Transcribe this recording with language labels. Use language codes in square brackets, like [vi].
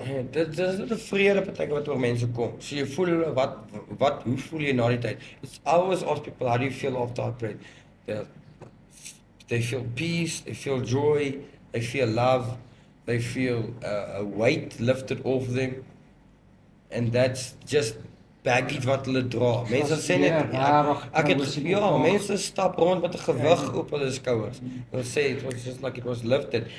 [af] Dit is net 'n vrede partyke wat oor mense kom. So jy voel hoe voel jy na die tyd? [en] It's always ask people, how do you feel after I prayed? They feel peace, they feel joy, they feel love, they feel a weight lifted off them. And that's just baggage [af] wat hulle dra. Mense sê net ek het mense stap rond met 'n gewig op hulle skouers. Hulle sê [en] it was just like it was lifted.